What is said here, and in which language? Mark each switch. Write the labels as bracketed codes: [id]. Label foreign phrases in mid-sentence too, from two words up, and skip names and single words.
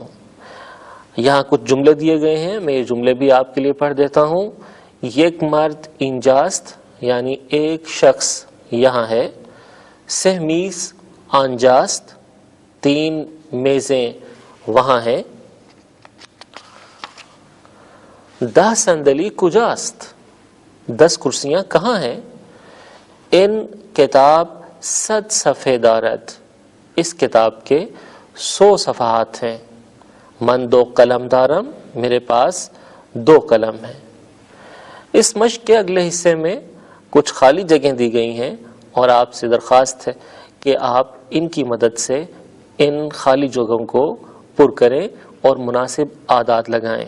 [ur] یہاں کچھ جملے دیے گئے ہیں، میں یہ جملے بھی آپ کے لیے پڑھ دیتا ہوں۔ 1 [fa] مرد اینجاست [ur] یعنی 1 شخص یہاں ہے۔ 3 [fa] میز آنجاست [ur] 3 میزیں وہاں ہیں۔ 10 [fa] صندلی کجاست [ur] 10 کرسیاں کہاں ہیں۔ [fa] ان کتاب 100 صفحے دارد [ur] اس کتاب کے 100 صفحات ہیں۔ [fa] من 2 قلم دارم [ur] میرے پاس 2 قلم ہیں۔ اس مشق کے اگلے حصے میں کچھ خالی جگہیں دی گئی ہیں اور آپ سے درخواست ہے کہ آپ ان کی مدد سے ان خالی جگہوں کو پر کریں اور مناسب اعداد لگائیں۔